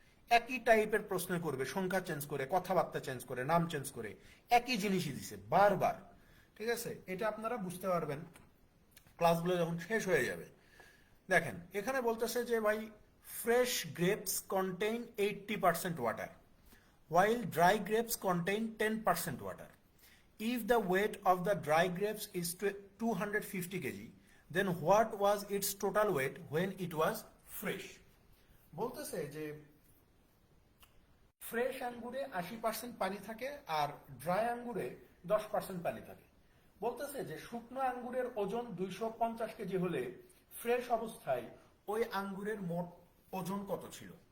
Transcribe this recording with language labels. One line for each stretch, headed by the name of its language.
Bangla: একই টাইপের প্রশ্ন করবে, সংখ্যা চেঞ্জ করে, কথাবার্তা চেঞ্জ করে, নাম চেঞ্জ করে, একই জিনিসই দিছে বারবার। ঠিক আছে, এটা আপনারা বুঝতে পারবেন ক্লাসগুলো যখন শেষ হয়ে যাবে। দেখেন এখানে বলতেছে যে ভাই,
English: Fresh grapes contain 80% water while dry grapes contain 10% water. If the weight of the dry grapes is 250 kg, then what was its total weight when it was fresh?
Bangla: বলতেছে যে ফ্রেশ আঙ্গুরে 80% পানি থাকে আর ড্রাই আঙ্গুরে 10% পানি থাকে। বলতেছে যে শুকনো আঙ্গুরের ওজন 250 কেজি হলে ফ্রেশ অবস্থায় ওই আঙ্গুরের মোট ওজন কত ছিল?